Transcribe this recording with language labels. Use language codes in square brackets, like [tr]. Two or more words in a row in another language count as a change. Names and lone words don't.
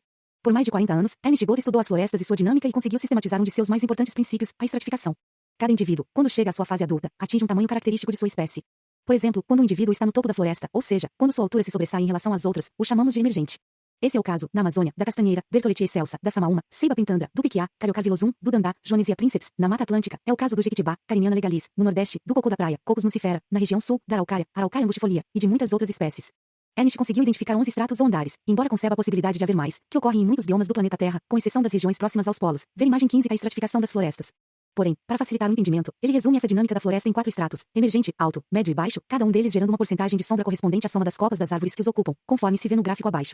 [pt] Por mais de 40 anos, Ernest Gold estudou as florestas e sua dinâmica e conseguiu sistematizar um de seus mais importantes princípios, a estratificação. Cada indivíduo, quando chega à sua fase adulta, atinge um tamanho característico de sua espécie. Por exemplo, quando um indivíduo está no topo da floresta, ou seja, quando sua altura se sobressai em relação às outras, o chamamos de emergente. Esse é o caso, na Amazônia, da castanheira, Bertholletia excelsa, da samaúma, Ceiba pintandra, do piquiá, Cariocarvilosum, do dandá, Joanesia princeps, na Mata Atlântica, é o caso do jequitibá, Cariniana legalis, no Nordeste, do cocô da praia, Cocos nucifera, na região sul, da araucária, Araucaria angustifolia, e de muitas outras espécies. Ernst conseguiu identificar 11 estratos ou andares, embora conceba a possibilidade de haver mais, que ocorrem em muitos biomas do planeta Terra, com exceção das regiões próximas aos polos. Ver imagem 15 a estratificação das florestas. Porém, para facilitar o entendimento, ele resume essa dinâmica da floresta em 4 estratos: emergente, alto, médio e baixo, cada um deles gerando uma porcentagem de sombra correspondente à soma das copas das árvores que os ocupam, conforme se vê no gráfico abaixo.